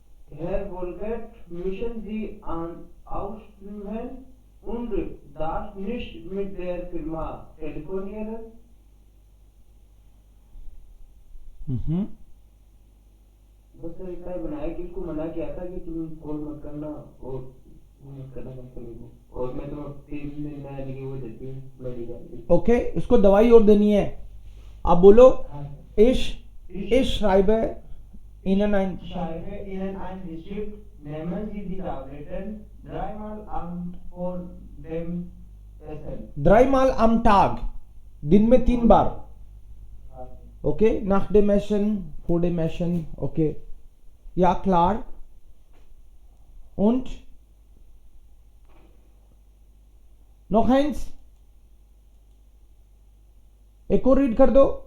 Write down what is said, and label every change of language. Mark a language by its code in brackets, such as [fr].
[de] Herr Volkert, müssen Sie ausführen und darf nicht mit der Firma telefonieren. [hi] बस sir इतना ही बनाया कि उसको मना किया था कि तुम कॉल मत करना और मत करना मत करो, और मैं तो 3 दिन नया लिखे हुए देती हूँ मेडिकल। ओके, इसको दवाई और देनी है। आप बोलो [de] ich schreibe Ihnen ein Rezept, nehmen Sie die Tabletten dreimal vor dem Essen. dreimal am Tag, [hi] दिन में 3 बार। [de] ओके, nach dem Essen, vor dem Essen, okay. Ja, klar. Und noch eins, [hi] एक और रीड कर दो।